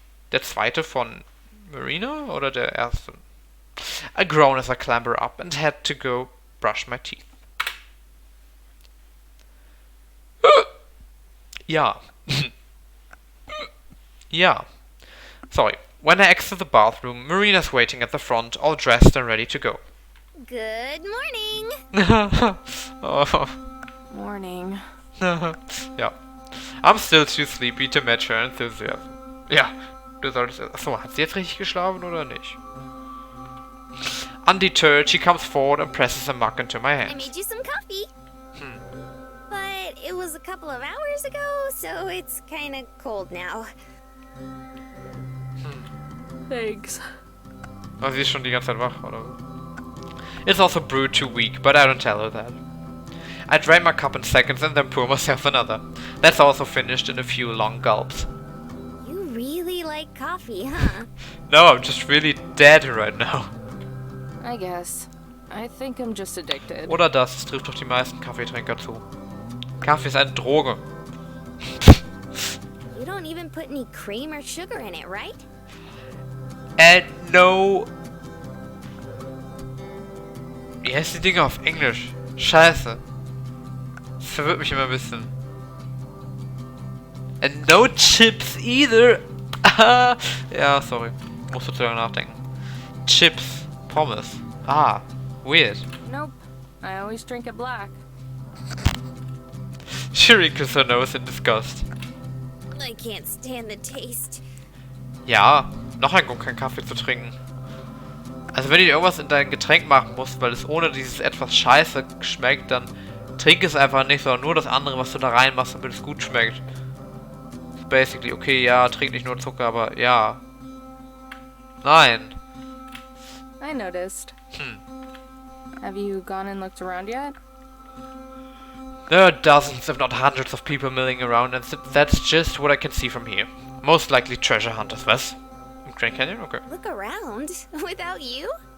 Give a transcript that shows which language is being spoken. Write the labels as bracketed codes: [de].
[de] Der zweite von Marina oder der erste? [en] I groan as I clamber up and head to go brush my teeth. [de] Ja. [en] Yeah. Sorry. When I exit the bathroom, Marina's waiting at the front, all dressed and ready to go. Good morning! Oh. Morning. [de] Ja. [en] I'm still too sleepy to match her enthusiasm. [de] Ja. Du solltest... Achso, hat sie jetzt richtig geschlafen oder nicht? [en] Undeterred, she comes forward and presses a mug into my hand. I made you some coffee. But it was a couple of hours ago, so it's kinda cold now. Thanks. [de] Oh, sie ist schon die ganze Zeit wach, oder? [en] It's also brewed too weak, but I don't tell her that. I drain my cup in seconds and then pour myself another. That's also finished in a few long gulps. You really like coffee, huh? No, I'm just really dead right now. I guess. I think I'm just addicted. [de] Oder das trifft doch die meisten Kaffeetrinker zu. Kaffee ist eine Droge. [en] You don't even put any cream or sugar in it, right? No. [de] Wie heißt die Dinge auf Englisch? Scheiße. Das verwirrt mich immer ein bisschen. [en] And no chips either. [de] Ja, sorry. Musst du zu lange nachdenken. Chips. Pommes. Ah, weird. [en] Nope. I always drink it black. She wrinkles her nose in disgust. I can't stand the taste. [de] Ja, noch ein Grund, keinen Kaffee zu trinken. Also wenn du irgendwas in dein Getränk machen musst, weil es ohne dieses etwas Scheiße schmeckt, dann trink es einfach nicht, sondern nur das andere, was du da reinmachst, damit es gut schmeckt. Basically, okay, ja, trink nicht nur Zucker, aber ja. Nein. [en] I noticed. Have you gone and looked around yet? There are dozens, if not hundreds of people milling around, and that's just what I can see from here. Most likely treasure hunters, was? [de] Im Grand Canyon? Okay. [en] Look around. Without you?